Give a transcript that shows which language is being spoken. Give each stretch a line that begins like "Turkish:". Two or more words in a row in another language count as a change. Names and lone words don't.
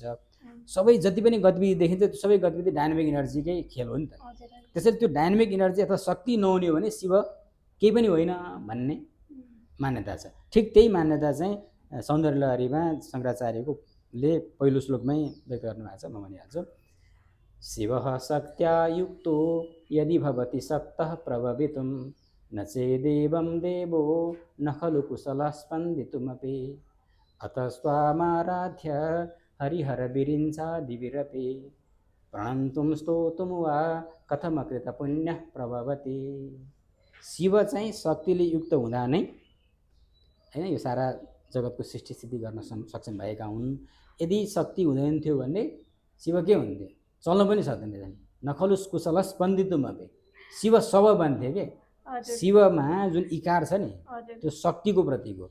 Nepali: सबै जति पनि गतिविधि देखिन्छ त्यो सबै गतिविधि
English: dynamic energyकै
Nepali: खेल हो नि त। त्यसैले त्यो
English: dynamic energy
Nepali: अथवा शक्ति नहुने हो भने शिव केही पनि होइन भन्ने मान्यता छ। ठिक त्यही मान्यता चाहिँ सौन्दर्य लहरीमा शङ्कराचार्यले पहिलो श्लोकमै व्यक्त गर्नुभएको छ। म भनिहाल्छु।
Sanskrit: शिवः शक्त्या युक्तो यदि भवति शक्तः प्रभवितुं न चेदेवं देवो न खलु कुशलः स्पन्दितुमपि अतः स्वामाराध्य हरिहरविरिञ्चादिविरपि प्रणन्तुं स्तोतुं वा कथमकृत पुण्यः प्रभवति।
Nepali: शिव चाहिँ शक्तिले युक्त हुँदा नै हैन यो सारा जगतको सृष्टि स्थिति गर्न सक्षम भएका हुन्। यदि शक्ति हुँदैन थियो भने शिव के हुन्थे, चल्न पनि सक्दैन थिए।
Sanskrit: नखलु कुशल स्पन्दितुमपि,
Nepali: शिव शव बन्थे के। शिवमा जुन इकार छ नि त्यो शक्तिको प्रतीक हो।